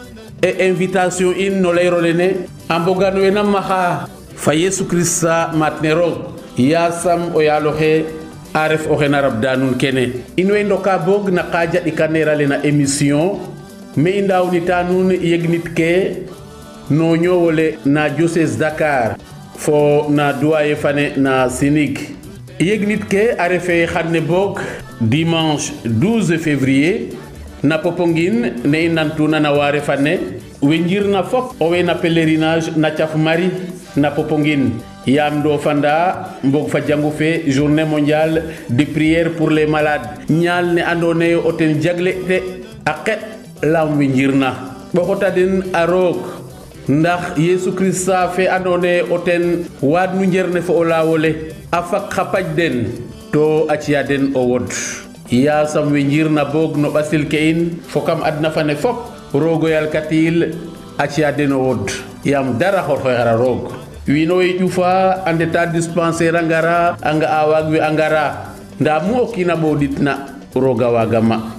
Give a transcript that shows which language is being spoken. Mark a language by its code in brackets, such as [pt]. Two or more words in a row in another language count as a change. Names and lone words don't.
[srr] e invitation in no layro lene a mbogan we na maxa fa Yesu Krista matne roog yasam o yaloxe a ref oxe na rabda nun kene in way ndoka bog na ka jaɗikanera le na émission me i ndawnita nun yegnit ke no ñowole na diocèse Dakar fo na doyen fane na Sinig yegnit ke a refe xadne bog dimanche 12 février na Popenguine ne i nantuna na ware fane we njirna fop o we na pèlerinage na Thiaf Marie na Popenguine yam do fanda mbog fa jangu fe [fr] journée mondiale de prière pour les malades [srr] ñaal ne andone o ten jagle te a xet lam we njirna ɓoxota den a roog ndax Yesu Krista fe andone o ten waad nu njerne fo o lawole a fak xa paj den to a ciya den o wod yasam we njirna boog no ɓasil ke in fo kam adna fane fop roogo yal katil a ciya den o wod yam dara xorxoy xara roog wino we ƴufa a ndeta dispensaire a ngara a nga a waag we a ngara nda mu o kiina ɓoɗitna rooga wagama